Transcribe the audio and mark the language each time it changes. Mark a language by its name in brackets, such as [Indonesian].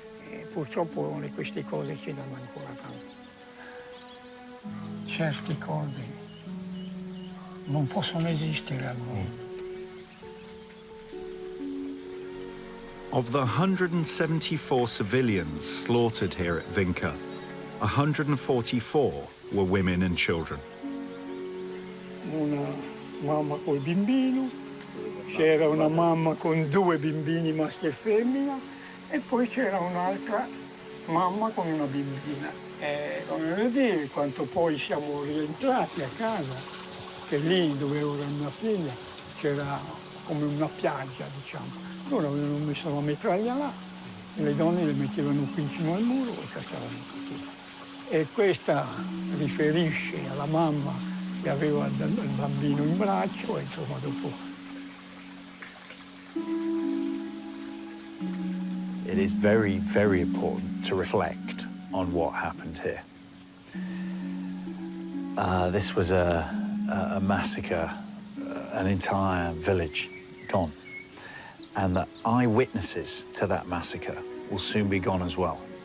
[Italian] E purtroppo queste cose ci danno ancora tanto. Certe cose non possono esistere al mondo. [English] Of the 174 civilians slaughtered here at Vinca, 144 were women and children. [Italian] Una mamma col bambino, c'era una mamma con 2 bambini maschi e femmina, e poi c'era un'altra mamma con una bambina. Come dire, quando poi siamo rientrati a casa, che lì dove ora mia figlia c'era come una piaggia, diciamo. Loro avevano messo la metraglia là, le donne le mettevano qui vicino al muro e cacciavano così. E questa riferisce alla mamma che aveva il bambino in braccio, e insomma dopo. [English] It is very, very important to reflect on what happened here. this was a massacre, an entire village gone. And the eyewitnesses to that massacre will soon be gone as well.